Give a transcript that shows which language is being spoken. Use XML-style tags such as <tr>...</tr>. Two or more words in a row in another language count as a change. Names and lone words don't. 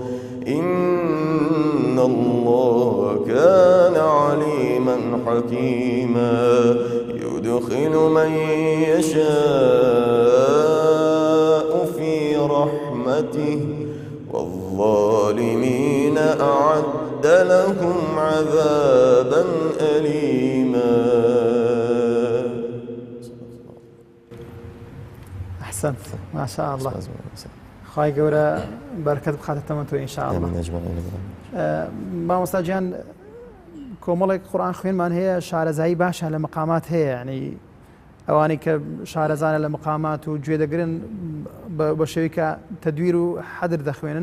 <ar>إن الله كان عليما حكيما يدخل من يشاء في رحمته والظالمين أعد لهم عذابا أليما. أحسنت ما شاء الله.</ar> <ckb>خواهی گەورە بەرکەت بخاتە تۆ ئینشاءالله. مامۆستا گیان کۆمەڵێک قورئان خوێنمان هەیە شارەزایی باشە لە مەقامات هەیە، یعنی ئەوانی کە شارەزانە لە مەقامات و گوێ دەگرن بە شێوەی کە تەدویر و حەدر دەخوێنن.</ckb>